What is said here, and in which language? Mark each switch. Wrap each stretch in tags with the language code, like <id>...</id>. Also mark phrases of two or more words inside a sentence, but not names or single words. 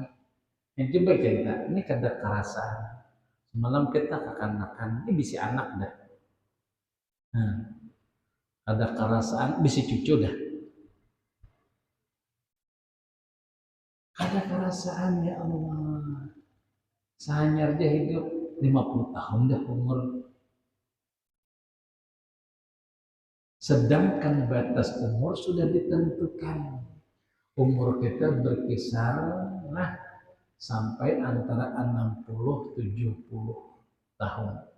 <bjn>Yang coba cerita, ini kada kerasaan. Semalam kita kekanakan, ini bisa anak dah. Nah, kada kerasaan, bisa cucu dah. Kada kerasaan ya Allah. Sehanyar dia hidup 50 tahun dah umur.</bjn> <id>Sedangkan batas umur sudah ditentukan. Umur kita berkisar sampai antara 60-70 tahun.</id>